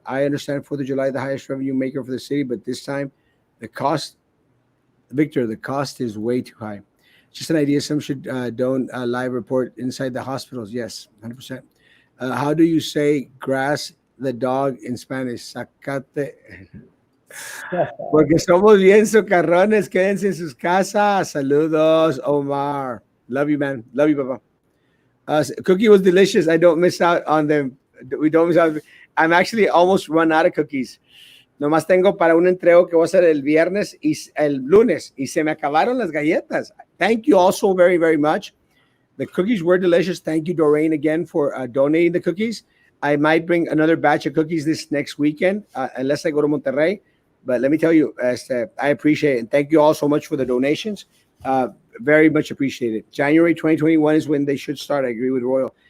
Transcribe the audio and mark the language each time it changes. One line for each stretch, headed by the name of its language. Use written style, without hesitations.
English: I understand 4th of July, the highest revenue maker for the city, but this time the cost is way too high. Just an idea. Some should don't live report inside the hospitals. Yes, 100%. How do you say grass the dog in Spanish?
Spanish: Sacate. Porque somos bien socarrones. Quédense en sus casas. Saludos, Omar.
English: Love you, man. Love you, Papa. Cookie was delicious. I don't miss out on them. We don't miss out. I'm actually almost run out of cookies.
Spanish: Nomás tengo para un entrego que voy a hacer el viernes y el lunes. Y se me acabaron las galletas.
English: Thank you all so very, very much. The cookies were delicious. Thank you, Doreen, again for donating the cookies. I might bring another batch of cookies this next weekend, unless I go to Monterrey. But let me tell you, I appreciate it. And thank you all so much for the donations. Very much appreciated. January 2021 is when they should start. I agree with Royal.